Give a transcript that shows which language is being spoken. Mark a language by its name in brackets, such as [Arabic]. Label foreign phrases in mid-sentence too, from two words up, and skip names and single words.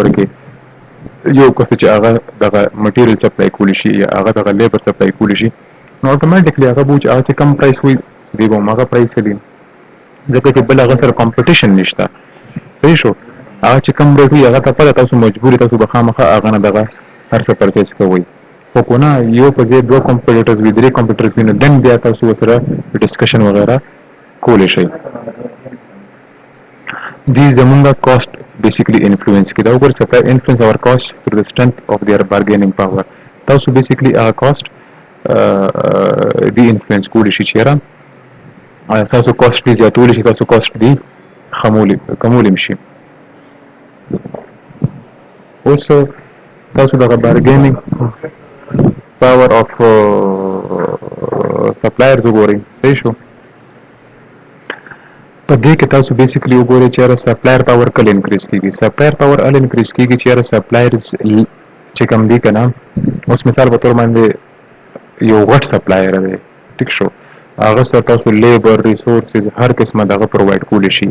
[Pashto] کې یو کس چې هغه دغه مټیریل سپلای کولی شي یا هغه دغه [English] labour supply [Pashto] کولی شي نو اتوماتیکلی هغه بوج هغه کم پرایس وي دی به هغه پرایس کړي ځکه چې بل هغه سره کمپټیشن نشته صحیح شو هغه چې کم ریټ وي هغه ته پته تاسو مجبور تاسو به خامخا هغه نه دغه هر څه پرچیز کوئ خو کو نه یو په ځای دوه کمپیوټرز وي درې کمپیوټرز وي نو دن بیا تاسو سره ډسکشن وغیرہ کولی شئ. [English] These زمونږه cost basically influence [Pashto] کی دا وګور [English] supply influence our cost through the strength of their bargaining power تاسو basically our cost [Pashto] دی influence کولی شي چیرې تاسو cost دی زیاتولی شي تاسو cost دی کمولی شي اوس تاسو دغه [English] bargaining power of suppliers [Pashto] وګورئ صحیح شو په دې کې تاسو بیسیکلی وګورئ چې [English] supplier power [Pashto] کله انکریز کیږي [English] supplier power [Pashto] ال انکریز کیږي چې سپلایرز چې کوم دي کنه اوس مثال په تور باندې یو غټ سپلایر دی ټیک شو هغه سره تاسو [English] labour resources [Pashto] هر قسمه دغه پرووایډ کولی شي